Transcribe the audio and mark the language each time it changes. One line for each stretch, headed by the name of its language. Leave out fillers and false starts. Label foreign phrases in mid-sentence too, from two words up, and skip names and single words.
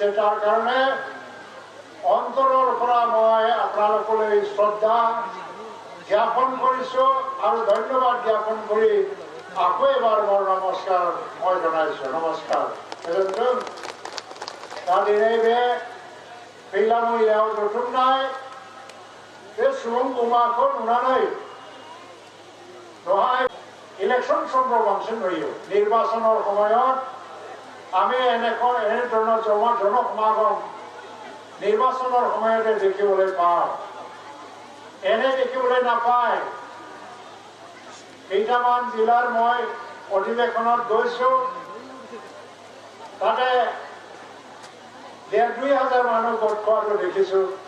Assamese: তাৰ কাৰণে অন্তৰৰ পৰা মই আপোনালোকলৈ শ্ৰদ্ধা জ্ঞাপন কৰিছোঁ আৰু ধন্যবাদ জ্ঞাপন কৰি আকৌ এবাৰ মোৰ নমস্কাৰ মই জনাইছোঁ।
Bodo: নমস্কাৰ। তাদিনে ফিল্লামই याव जथुमनाय बे सुबुं गमाखौ नुनानै दहाय इलेक्शन समफ्राव बांसिन नुयो।
Assamese: निर्वाचনৰ সময়ত আমি এনে ধৰণৰ জনসমাগম নিৰ্বাচনৰ সময়তে দেখিবলৈ পাওঁ। এনে দেখিবলৈ নাপায়। কেইটামান জিলাৰ মই অধিৱেশনত গৈছোঁ, তাতে 1,500 মানুহ গোট খোৱাটো দেখিছোঁ।